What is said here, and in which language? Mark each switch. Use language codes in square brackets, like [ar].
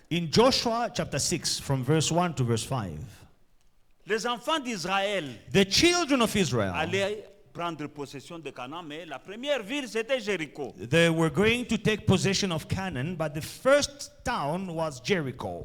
[en] In Joshua chapter 6, from verse 1 to verse 5, [fr] les enfants d'Israël [en] the children of Israel, [fr] allaient prendre possession de Canaan, mais la première ville, c'était Jéricho. [en] they were going to take possession of Canaan, but the first town was Jericho.